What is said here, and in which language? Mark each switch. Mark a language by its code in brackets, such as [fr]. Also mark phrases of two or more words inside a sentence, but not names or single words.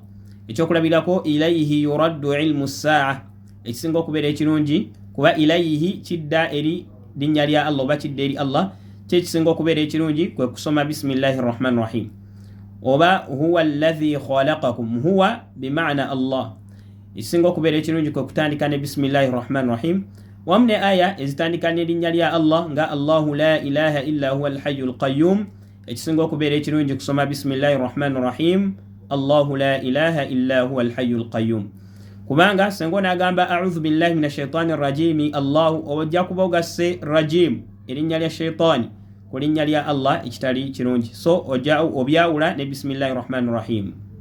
[lg] Ekyokulabirako [ar] إليه يرد علم الساعة, [lg] ekisinga okubeera ekirungi kuba ilayhi kidda eri linnya lya Allah oba kidda eri Allah, kyekisinga okubeera ekirungi kwe kusoma [ar] بسم الله الرحمن الرحيم. [lg] Oba [ar] هو الذي خلقكم, [lg] huwa bimaana Allah, ekisinga okubeera ekirungi kwe kutandika ne [ar] بسم الله الرحمن الرحيم. [lg] Wamu ne aya ezitandika n'erinnya lya Allah nga [ar] الله لا إله إلا هو الحي القيوم, [lg] ekisinga okubeera ekirungi kusoma [ar] بسم الله الرحمن الرحيم, الله لا إله إلا هو الحي القيوم. [lg] Kubanga senga onagamba [ar] أعوذ بالله من الشيطان الرجيم, [lg] Allahu ojja kuba ogasse rajim erinnya lya shaitani ku linnya lya Allah ekitali kirungi, so ojja obyawula ne [ar] بسم الله الرحمن الرحيم.